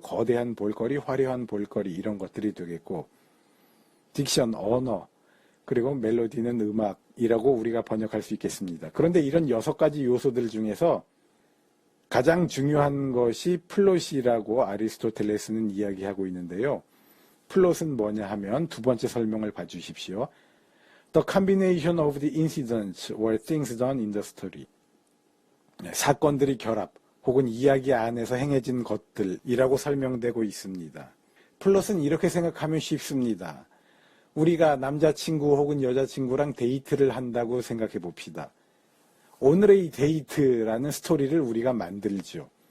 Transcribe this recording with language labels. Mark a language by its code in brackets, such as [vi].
[ko] 거대한 볼거리, 화려한 볼거리, 이런 것들이 되겠고, 딕션, 언어, 그리고 멜로디는 음악이라고 우리가 번역할 수 있겠습니다. 그런데 이런 6가지 요소들 중에서 가장 중요한 것이 플롯이라고 아리스토텔레스는 이야기하고 있는데요. 플롯은 뭐냐 하면 두 번째 설명을 봐주십시오. [en] The combination of the incidents or things done in the story. [ko] 사건들이 결합 혹은 이야기 안에서 행해진 것들이라고 설명되고 있습니다. 플롯은 이렇게 생각하면 쉽습니다. 우리가 남자친구 혹은 여자친구랑 데이트를 한다고 생각해 봅시다. 오늘의 데이트라는 스토리를 우리가 만들죠.